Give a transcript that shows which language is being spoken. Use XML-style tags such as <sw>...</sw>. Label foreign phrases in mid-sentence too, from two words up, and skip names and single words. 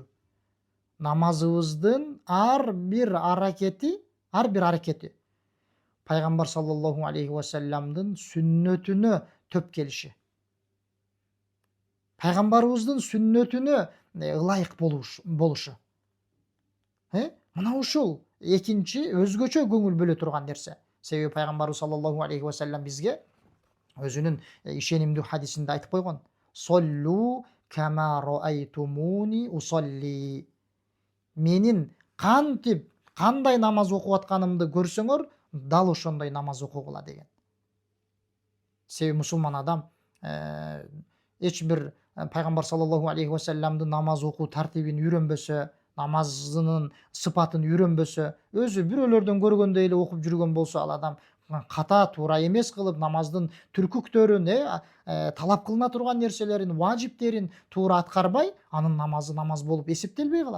<ky>Намазыбыздын ар бир аракети пайгамбар</ky> <ar>صلى الله عليه وسلم</ar> <ky>сүннөтүнө төп келиши. Пайгамбарыбыздын сүннөтүнө ылайык болушу. Мына ушул экинчи өзгөчө көңүл бөлө турган нерсе. Себеби пайгамбарыбыз</ky> <ar>صلى الله عليه وسلم</ar> <ky>бизге өзүнүн ишенимдүү хадисинде айтып койгон:</ky> <ar>"صلوا كما رأيتموني أصلي".</ar> <ky>Менин кандай намаз окуп атканымды көрсөңөр, дал ошондой намаз окугула деген. Себеби мусулман адам эч бир пайгамбар</ky> <ar>صلى الله عليه وسلم</ar> <ky>намаз окуу тартибин үйрөнбөсө, намазынын сыпатын үйрөнбөсө, өзү бирөөлөрдөн көргөндөй эле окуп жүргөн болсо, ал адам ката туура эмес кылып намаздын түркүктөрүн талап кылына турган нерселерин, важиптерин туура аткарбай, анын намазы намаз болуп эсептелбей калат.</ky>